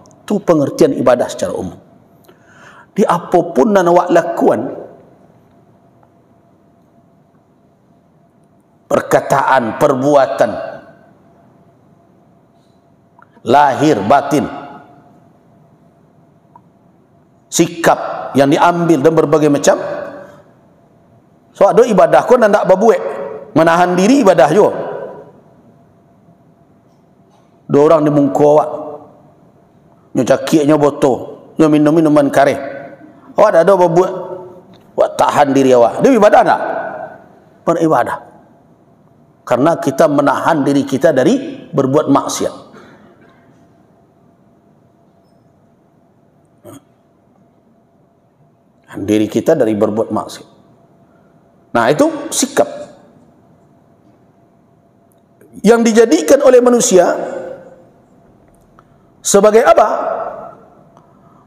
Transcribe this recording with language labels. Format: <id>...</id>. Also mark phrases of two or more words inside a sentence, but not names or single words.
<id>Itu pengertian ibadah secara umum. Di apapun yang awak lakukan, perkataan, perbuatan, lahir, batin, sikap yang diambil dan berbagai macam.</id> <min>So ada ibadah kau nak berbuat, menahan diri ibadah juga. Dua orang di muka awak, nyo cakiknya botol, nyo minum minuman kareh. Awak ada berbuat, awak tahan diri awak. Dia ibadah tak? Beribadah.</min> <id>Karena kita menahan diri kita dari berbuat maksiat. Diri kita dari berbuat maksiat. Nah, itu sikap yang dijadikan oleh manusia sebagai apa?</id>